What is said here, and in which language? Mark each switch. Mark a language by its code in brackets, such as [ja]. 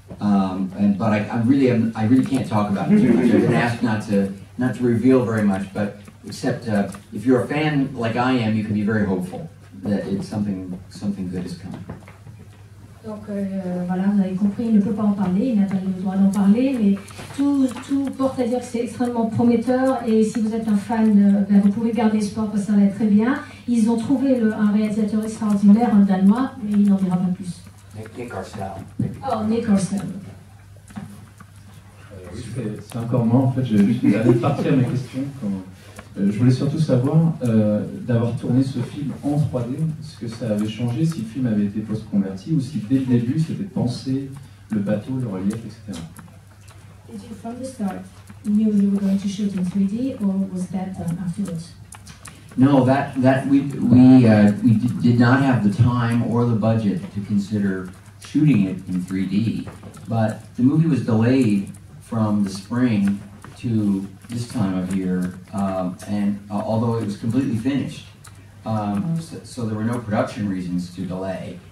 [en] But I really can't talk about it too much. I've been asked not to reveal very much, but except if you're a fan like I am, you can be very hopeful that something good is coming. [fr] Donc voilà, vous avez compris, il ne peut pas en parler, il n'a pas le droit d'en parler, mais tout porte à dire que c'est extrêmement prometteur et si vous êtes un fan, vous pouvez garder espoir parce que ça va être très bien. Ils ont trouvé un réalisateur extraordinaire, un Danois, mais il n'en dira pas plus. [en] Nick Arcel. Oh, Nick Arcel. [fr] Oui, c'est encore moi, en fait, j'allais partir à ma question. Je voulais surtout savoir, d'avoir tourné ce film en 3D, est-ce que ça avait changé si le film avait été post-converti ou si dès le début c'était pensé, le bateau, le relief, etc. [en] Did you from the start knew you were going to shoot in 3D or was that afterwards? No, we did not have the time or the budget to consider shooting it in 3D, but the movie was delayed from the spring to this time of year, and although it was completely finished, so there were no production reasons to delay.